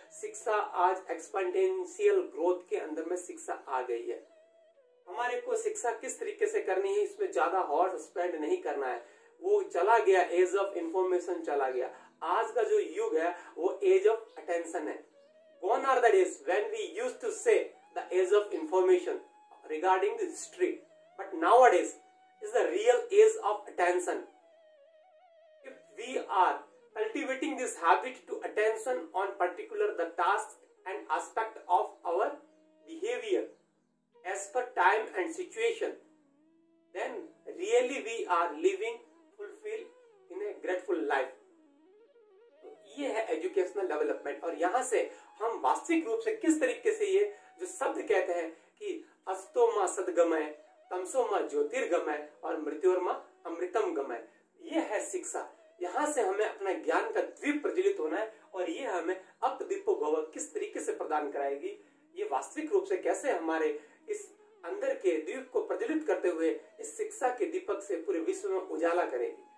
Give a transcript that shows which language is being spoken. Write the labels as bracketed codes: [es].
[hi] शिक्षा आज exponential growth के अंदर में शिक्षा आ गई है। हमारे को शिक्षा किस तरीके से करनी है, इसमें ज्यादा हॉर्स स्पेंड नहीं करना है। वो चला गया, एज ऑफ इंफॉर्मेशन चला गया। आज का जो युग है वो एज ऑफ अटेंशन है। [en] Gone are the days when we used to say the age of information regarding the history, but nowadays is the real age of attention. If we are cultivating this habit to attention on particular the task and aspect of our behavior as per time and situation, then really we are living fulfilled in a grateful life. [hi] ये है educational development. और यहाँ से हम वास्तविक रूप से किस तरीके से ये जो शब्द कहते हैं कि [sa] अस्तो मा सदगमय तमसो माँ ज्योतिर्गमय और मृत्योर्मा अमृतम गमय। [hi] ये है शिक्षा। यहाँ से हमें अपना ज्ञान का द्वीप प्रज्वलित होना है और ये हमें अप दीपो भव किस तरीके से प्रदान कराएगी, ये वास्तविक रूप से कैसे हमारे इस अंदर के द्वीप को प्रज्वलित करते हुए इस शिक्षा के दीपक से पूरे विश्व में उजाला करेगी।